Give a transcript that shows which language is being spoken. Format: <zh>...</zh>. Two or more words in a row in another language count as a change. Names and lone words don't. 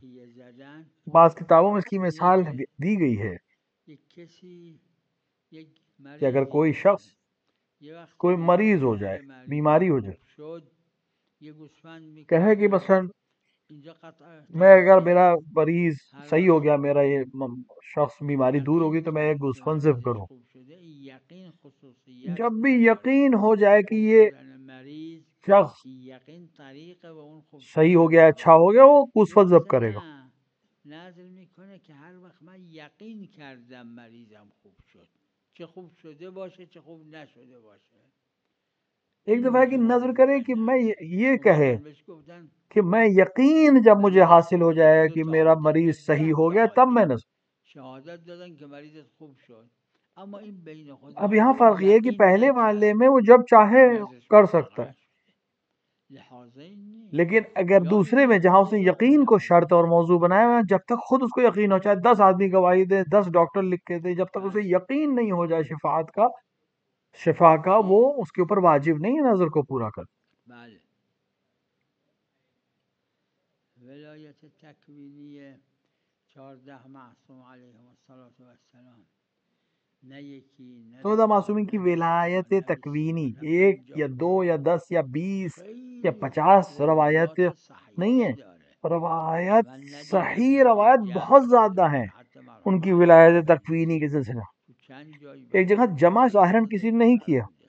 <ur>بعض کتابوں میں اس کی مثال دی گئی ہے کہ اگر کوئی شخص کوئی مریض ہو جائے، بیماری ہو جائے، کہے کہ مثلا میں اگر میرا مریض صحیح ہو گیا، میرا یہ شخص بیماری دور ہوگی تو میں ایک گوسفند ذبح کروں. جب بھی یقین ہو جائے کہ یہ شخص صحیح ہو گیا، اچھا ہو گیا، وہ گوسفند ذبح کرے گا.</ur> <fa>نظر میکنه که هر وقت من یقین کردم مریضم خوب شد، چه خوب شده باشه چه خوب نشده باشه.</fa> <ur>ایک دفعہ کی نظر کرے کہ میں یہ کہے کہ میں یقین جب مجھے حاصل ہو جائے کہ میرا مریض صحیح ہو گیا تب میں نظر.</ur> <fa>شہادت دادن که مریضت خوب شد، اما این بین خود.</fa> <ur>اب یہاں فرق یہ ہے کہ پہلے والے میں وہ جب چاہے کر سکتا ہے، لیکن اگر دوسرے میں جہاں اس نے یقین کو شرط اور موضوع بنایا ہوا، جب تک خود اس کو یقین ہو، چاہے 10 آدمی گواہی دے، 10 ڈاکٹر لکھ کے دے، جب تک اسے یقین نہیں ہو جائے شفا کا وہ اس کے اوپر واجب نہیں ہے نظر کو پورا کر.</ur> <fa>ولایت تکوینی 14 معصوم</fa> <ar>علیهم السلام،</ar> <fa>نہ یکی نہ</fa> <ur>14 معصومین کی ولایت تکوینی 1 یا 2 یا 10 یا 20 یا 50 روایت نہیں ہے. روایت صحیح روایت بہت زیادہ ہیں. ان کی ولایت تکوینی کے سلسلہ ایک جگہ جمع ظاہراً کسی نے نہیں کیا.</ur>